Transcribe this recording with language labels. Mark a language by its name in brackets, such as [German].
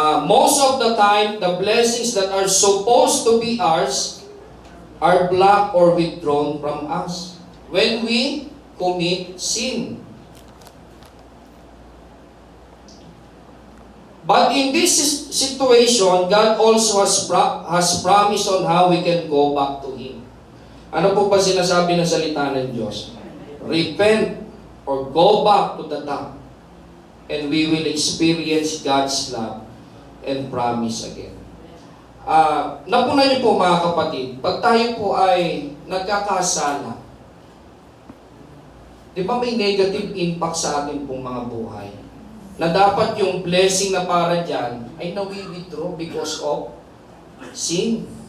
[English] Most of the time, the blessings that are supposed to be ours are blocked or withdrawn from us when we commit sin. But in this situation, God also has promised on how we can go back to Him. [Filipino] Ano po ba sinasabi ng salita ng Diyos? [English] Repent or go back to the top, and we will experience God's love and promise again. [Filipino] Napunan niyo po mga kapatid, pag tayo po ay nagkakasala, di ba may negative impact sa ating pong mga buhay? Na dapat yung blessing na para dyan ay nawi-withdraw [English] because of sin.